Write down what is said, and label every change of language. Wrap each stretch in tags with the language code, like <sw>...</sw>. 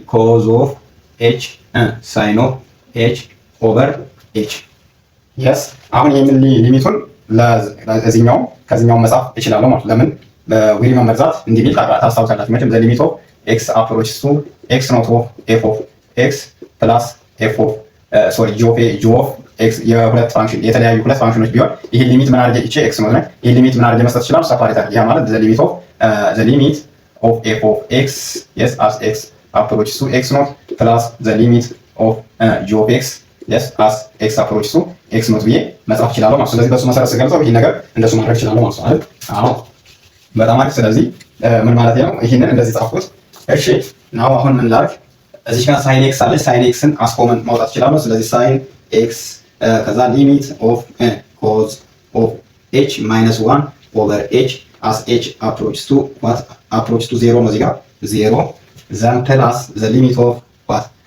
<en>ኮዝ ኦፍ ኤች ሳይን ኦፍ ኤች ኦቨር ኤች የስ።</en> <am>አሁን ይህንን ሊሚቱን ለዚህኛው ከዚህኛው መጻፍ እችላለሁ ማለት ለምን</am> <en>ዊ ሪመምበር ዛት</en> <am>እንዲሚል ታስታውሳላችሁ መቼም</am> <en>ዘ ሊሚት ኦፍ ኤክስ</en> <am>አፕሮችስ ቱ ኤክስ ኖት ኦፍ ኤፍ ኦፍ ኤክስ ፕላስ ኤፍ ኦፍ ሶሪ ጂ ኦፍ ኤክስ የሁለት ፋንክሽን የተለያዩ ሁለት ፋንክሽኖች ቢሆን ይሄን ሊሚት ምን አድርጌ ኤክስ ነው ይሄን ሊሚት ምን አድርጌ መስጠት ይችላል? ሰፓሬት አድርጌ ያ ማለት ዘ ሊሚት</am> <en>of f of x yes as x approaches to x naught plus the limit of g of x yes as x approaches to x naught</en> <am>ብዬ መጻፍ እችላለሁ ማለት ነው። ስለዚህ በሱ መሰረት ስገልጸው ይሄን ነገር እንደሱ ማድረግ እችላለሁ ማለት ነው አይደል? አዎ በጣም አሪፍ። ስለዚህ ምን ማለት ነው? ይሄንን እንደዚህ ጻፍኩት። እሺ ናው አሁን ምን ላድርግ? እዚህ ጋር ሳይን ኤክስ አለ። ሳይን ኤክስን አስኮመን ማውጣት እችላለሁ። ስለዚህ</am> <en>ሳይን ኤክስ ከዛ ሊሚት ኦፍ ኮዝ ኦፍ ኤች ማይነስ 1 ኦቨር ኤች as h approaches to what approaches to 0 ነው እዚህ ጋር 0 then plus the limit of what</en>